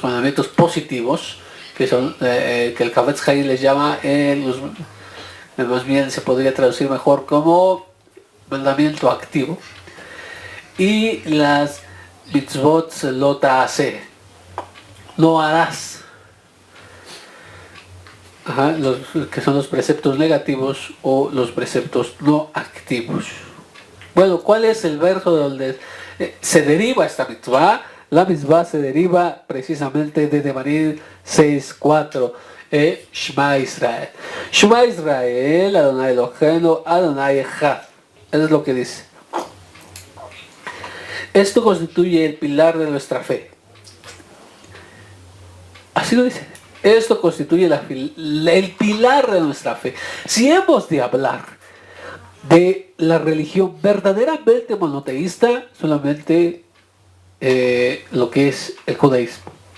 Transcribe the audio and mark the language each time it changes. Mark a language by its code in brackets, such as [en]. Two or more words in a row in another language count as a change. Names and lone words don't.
[es] mandamientos positivos, que son que el Hafetz Haim les llama más bien se podría traducir mejor como mandamiento activo, y las [he] מצוות לא תעשה, [es] no harás, que son los preceptos negativos o los preceptos no activos. Bueno, ¿cuál es el verso donde se deriva esta mitzvah? La mitzvah se deriva precisamente de Devarim 6:4. [he] שמע ישראל. שמע ישראל, אדוני אלוהינו, אדוני אחד. [es] Eso es lo que dice. Esto constituye el pilar de nuestra fe. Así lo dice. Esto constituye el pilar de nuestra fe. Si hemos de hablar de la religión verdaderamente monoteísta, solamente lo que es el judaísmo.